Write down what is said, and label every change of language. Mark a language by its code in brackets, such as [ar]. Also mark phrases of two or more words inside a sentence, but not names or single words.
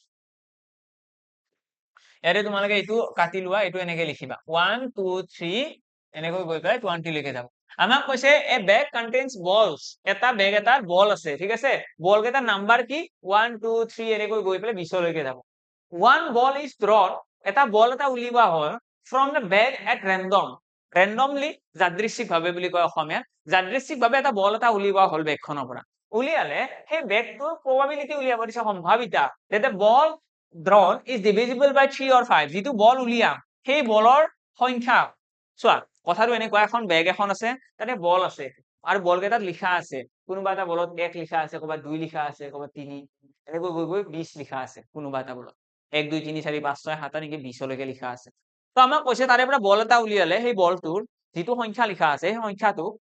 [as] ইয়াতে তোমালোকে এইটো কাটি লোৱা এইটো এনেকৈ লিখিবা 1 2 3 এনেকৈ গৈ পেলাই 20 লৈকে যাব আমাক কৈছে [en] a bag contains balls [as] এটা বেগ এটা বল আছে ঠিক আছে বল কেইটা নাম্বাৰ কি 1 2 3 এনেকৈ গৈ পেলাই 20 লৈকে যাব [en] one ball is drawn [as] এটা বল এটা উলিওৱা হয় [en] from the bag at randomly [as] যাদৃচ্ছিকভাৱে বুলি কয় অসমীয়াত যাদৃচ্ছিকভাৱে এটা বল এটা উলিওৱা হল বেগখনৰ পৰা উলিয়ালে সেই বেগটোৰ probability উলিয়াব দিছে সম্ভাৱিতা [en] that the ball drawn is divisible by 3 or 5 [as] যিটো বল উলিয়াম সেই বলৰ সংখ্যা চোৱা কথাটো এনেকুৱা এখন বেগ এখন আছে তাতে বল আছে আৰু বল কেইটাত লিখা আছে কোনোবা এটা বলত 1 লিখা আছে ক'ৰবাত 2 লিখা আছে ক'ৰবাত 3 এনেকৈ গৈ গৈ 20 লিখা আছে কোনোবা এটা বলত 1 2 3 4 5 6 7 এনেকৈ 20 লৈকে লিখা আছে তো আমাক কৈছে তাৰে পৰা বল এটা উলিয়ালে সেই বলটোৰ যিটো সংখ্যা লিখা আছে সেই সংখ্যাটো